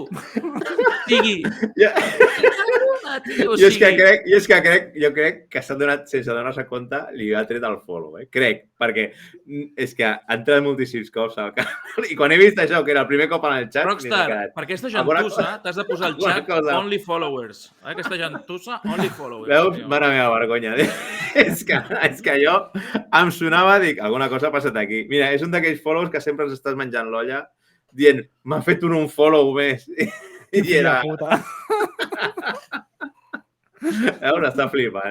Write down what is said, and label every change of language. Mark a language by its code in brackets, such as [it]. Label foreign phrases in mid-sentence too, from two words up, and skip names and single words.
[ca] O sigui... Jo és que crec que s'ha donat, sense donar-se compte, li ha tret el follow, Crec, perquè és que ha entrat moltíssims cops al canal i quan he vist això, que era el primer cop en el xat... Rockstar, per aquesta gentussa t'has de posar al xat [en] only followers. [ca] Aquesta gentussa, [en] only followers. [ca] Veus? Mare meva, vergonya. És que jo em sonava, dic, alguna cosa ha passat aquí. Mira, és un d'aquells follows que sempre ens estàs menjant l'olla dient, m'ha fet un follow més. I era... Veus, està flipant.